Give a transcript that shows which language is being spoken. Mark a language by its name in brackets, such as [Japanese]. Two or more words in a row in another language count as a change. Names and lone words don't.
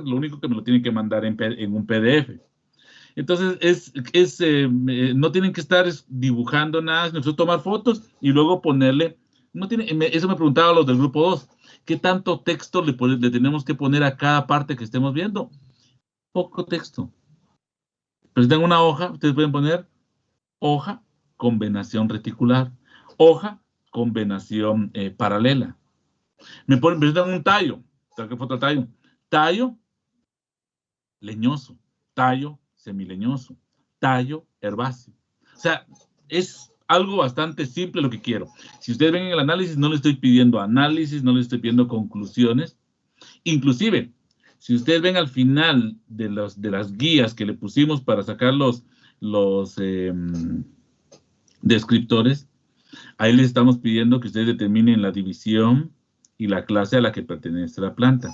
[Spanish] Lo único que me lo tiene que mandar en un PDF. Entonces, no tienen que estar dibujando nada, sino tomar fotos y luego ponerle, eso me preguntaba los del grupo 2, ¿qué tanto texto le tenemos que poner a cada parte que estemos viendo? Poco texto. Presentan una hoja, ustedes pueden poner hoja con venación reticular, hoja con venación paralela. Presentan un tallo, ¿qué foto tallo? Tallo leñoso, tallo semileñoso, tallo herbáceo. O sea, es algo bastante simple lo que quiero. Si ustedes ven en el análisis, no le estoy pidiendo análisis, no le estoy pidiendo conclusiones. Inclusive, si ustedes ven al final de las guías que le pusimos para sacar los descriptores, ahí les estamos pidiendo que ustedes determinen la división y la clase a la que pertenece la planta.